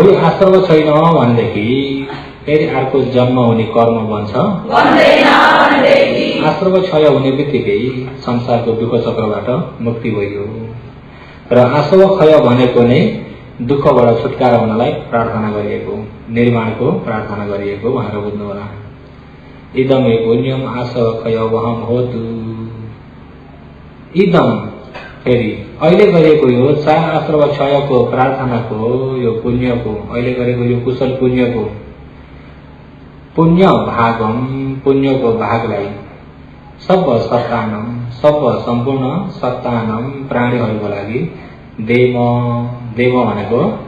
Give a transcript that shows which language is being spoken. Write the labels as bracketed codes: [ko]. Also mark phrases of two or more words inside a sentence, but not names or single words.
[ne] यो आश्रव छैन भनेदेखि फेरि अर्को जन्म हुने कर्म बन्छ आश्रव क्षय हुने बित्तिकै संसारको दुःख चक्रबाट मुक्ति भयो र आश्रव क्षय भनेको नै दुःखबाट छुटकारा हुनलाई प्रार्थना गरिएको निर्माणको प्रार्थना गरिएको भनेर बुझ्नु होला। [pi] इदं मे पुण्यम आश्रव क्षय वहं होतु इदं [ne] फेरि अहिले गरेको यो 4 आश्रव क्षयको प्रार्थनाको यो पुण्यको अहिले गरेको यो कुशल पुण्यको [pi] पुण्य भागम [ne] पुण्यको भागलाई [pi] सब सत्तानम [ne] सब सम्पूर्ण सत्तानम प्राणीहरूको लागि देव भनेको